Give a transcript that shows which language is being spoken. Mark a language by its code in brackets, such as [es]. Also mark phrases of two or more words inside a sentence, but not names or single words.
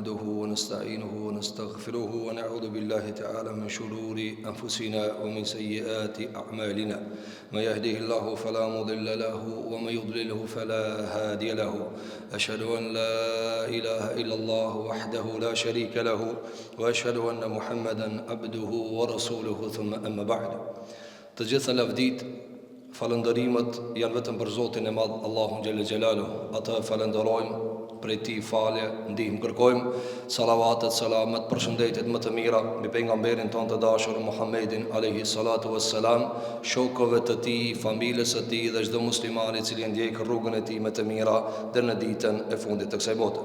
[ar] ونستعينه ونستغفره ونعوذ بالله تعالى من شرور أنفسنا ومن سيئات أعمالنا من يهده الله فلا مضل له ومن يضلله فلا هادي له أشهد أن لا إله إلا الله وحده لا شريك له وأشهد أن محمدا عبده ورسوله ثم أما بعد. [sq] Të gjitha lavdit, falëndërimet janë vetëm për Zotin e Madh Allahun [ar] جل جلاله. [sq] Atë falenderojmë, prej tij falje, ndihmë kërkojmë, salavatet, selamet, përshëndetjet më të mira mbi pejgamberin tonë të dashur Muhammedin [ar] عليه الصلاة والسلام, [sq] shokëve të tij, familjes së tij dhe çdo muslimani i cili ndjek rrugën e tij më të mira deri në ditën e fundit të kësaj bote.